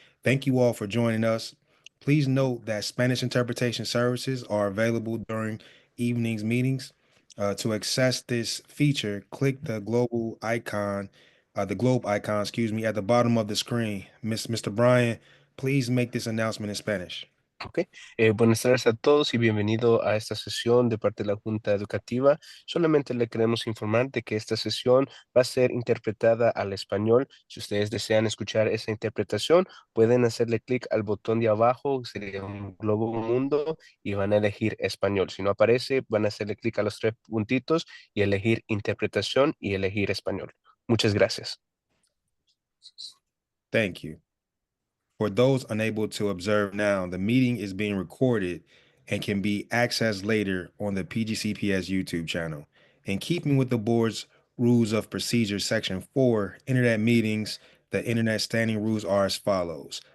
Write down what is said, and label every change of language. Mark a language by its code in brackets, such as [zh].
[en] Thank you all for joining us. Please note that Spanish interpretation services are available during evening's meetings. To access this feature, click the globe icon, at the bottom of the screen. Mr. Bryan, please make this announcement in Spanish. [es] Ok, buenas tardes a todos y bienvenido a esta sesión de parte de la Junta Educativa. Solamente le queremos informar de que esta sesión va a ser interpretada al español. Si ustedes desean escuchar esa interpretación, pueden hacerle clic al botón de abajo, sería un globo mundo, y van a elegir español. Si no aparece, van a hacerle clic a los tres puntitos y elegir interpretación y elegir español. Muchas gracias. [en] Thank you. For those unable to observe now, the meeting is being recorded and can be accessed later on the PGCPS YouTube channel. In keeping with the board's Rules of Procedure, Section 4, Internet meetings, the Internet standing rules are as follows.